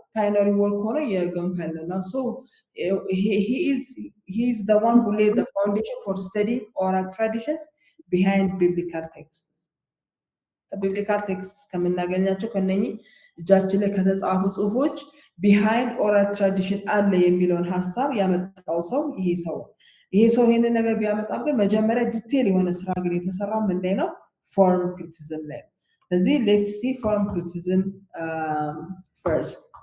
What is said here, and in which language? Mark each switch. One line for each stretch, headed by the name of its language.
Amharic: ፓይነሪ ወርክ ሆነ የገንከል ነው።
English: So he is the one who laid the foundation for studying oral traditions behind biblical texts.
Amharic: biblical texts ከምናገኛቸው ከነኚህ እጃችን ላይ ከተጻፉ ጽሁፎች
English: behind oral tradition
Amharic: አለ የሚለውን ሐሳብ ያመጣው ሰው ይሄ ሰው ይሄንን ነገር ቢያመጣም ግን መጀመሪያ ዲቴል የሆነ ስራ ግን የተሰራው ምን ላይ ነው? ፎርም ክሪቲሲዝም ላይ። ስለዚህ
English: let's see form criticism first.